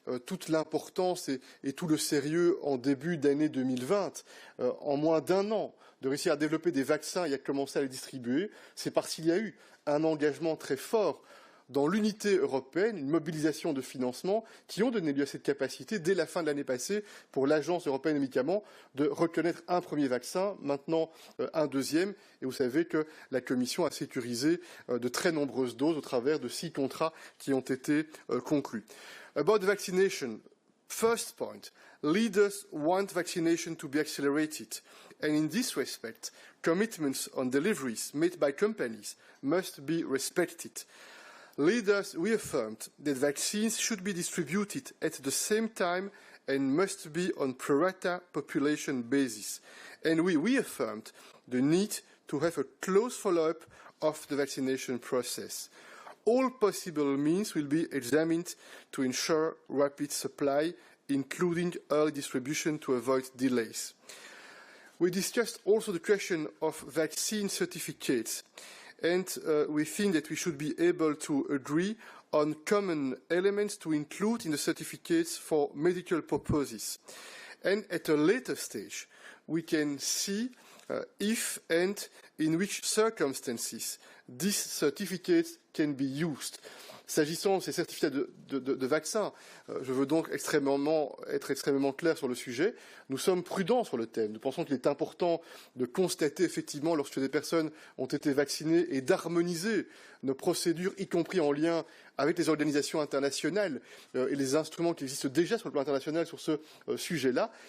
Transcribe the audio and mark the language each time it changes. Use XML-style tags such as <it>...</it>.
<fr>toute l'importance et tout le sérieux en début d'année 2020, en moins d'un an, de réussir à développer des vaccins et à commencer à les distribuer, c'est parce qu'il y a eu un engagement très fort dans l'unité européenne, une mobilisation de financement qui ont donné lieu à cette capacité, dès la fin de l'année passée, pour l'Agence européenne des médicaments, de reconnaître un premier vaccin, maintenant un deuxième. Et vous savez que la Commission a sécurisé de très nombreuses doses au travers de 6 contrats qui ont été conclus.</fr> <en>About vaccination, first point, leaders want vaccination to be accelerated. And in this respect, commitments on deliveries made by companies must be respected. Leaders reaffirmed that vaccines should be distributed at the same time and must be on pro rata population basis. And we reaffirmed the need to have a close follow-up of the vaccination process. All possible means will be examined to ensure rapid supply, including early distribution to avoid delays. We discussed also the question of vaccine certificates. And we think that we should be able to agree on common elements to include in the certificates for medical purposes. And at a later stage, we can see if and in which circumstances these certificates can be used.</en> <fr>S'agissant de ces certificats de vaccins, je veux donc être extrêmement clair sur le sujet. Nous sommes prudents sur le thème. Nous pensons qu'il est important de constater effectivement lorsque des personnes ont été vaccinées et d'harmoniser nos procédures, y compris en lien avec les organisations internationales et les instruments qui existent déjà sur le plan international sur ce sujet-là.</fr>